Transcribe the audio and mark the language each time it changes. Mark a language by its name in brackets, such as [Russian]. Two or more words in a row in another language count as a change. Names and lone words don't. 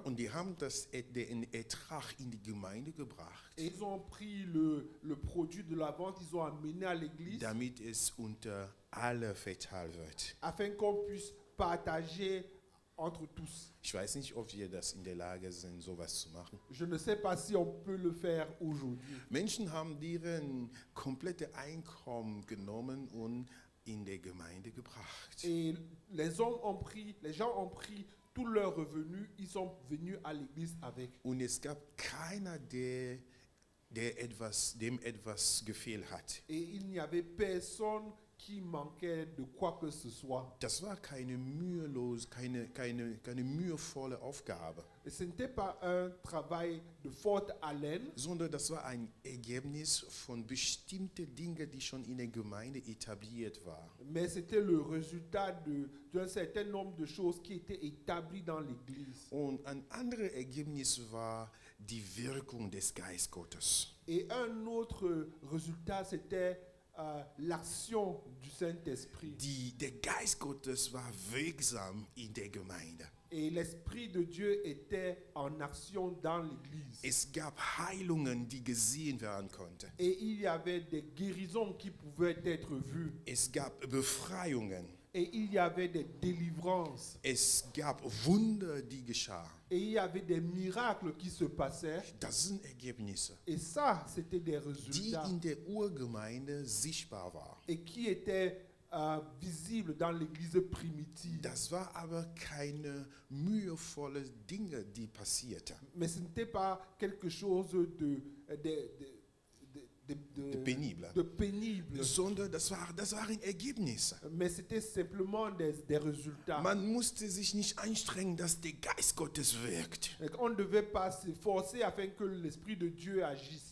[German] und die haben den Ertrag in die Gemeinde gebracht, [French] Et ils ont pris le produit de la vente, ils ont amené à l'église [German] damit es unter alle verteilt wird. [French] afin qu'on puisse partager entre tous. [German] Ich weiß nicht, ob wir das in der Lage sind, sowas zu machen. [French] Je ne sais pas si on peut le faire aujourd'hui. [German] Menschen haben deren komplette Einkommen genommen und in der Gemeinde gebracht. [French] Et les gens ont pris tous leurs revenus, ils sont venus à l'église avec. [German] Und es gab keiner, dem etwas gefehlt hat. [French] Et il n'y avait personne qui manquait de quoi que ce soit. [German] Das war keine mühevolle Aufgabe, [French] Et ce n'était pas un travail de forte haleine, [German] sondern das war ein Ergebnis von bestimmten Dingen, die schon in der Gemeinde etabliert waren. [French] mais c'était le résultat d'un certain nombre de choses qui étaient établies dans l'église. [German] Und ein anderes Ergebnis war die Wirkung des Geistes Gottes. [French] Et un autre résultat, c'était l'action du Saint-Esprit. [German] Der Geist Gottes war wirksam in der Gemeinde. [French] Et l'Esprit de Dieu était en action dans l'église. [German] Es gab Heilungen, die gesehen werden konnten. [French] Et il y avait des guérisons qui pouvaient être vues. [German] Es gab Befreiungen. [French] Et il y avait des délivrances. [German] Es gab Wunder, die geschahen. [French] Et il y avait des miracles qui se passaient. [German] Das sind Ergebnisse, [French] Et ça, c'était des [German] die [French] résultats. [German] in der Urgemeinde sichtbar waren. [French] Et qui étaient visibles dans l'église primitive. [German] Das war aber keine mühevolle Dinge, die passierten. [French] Mais ce n'était pas quelque chose de Pénible. pénible. [German] Sondern das waren Ergebnisse. [French] Mais c'était simplement des résultats. [German] Man musste sich nicht anstrengen, dass der Geist Gottes wirkt. [French] Et on ne devait pas se forcer afin que l'Esprit de Dieu agisse.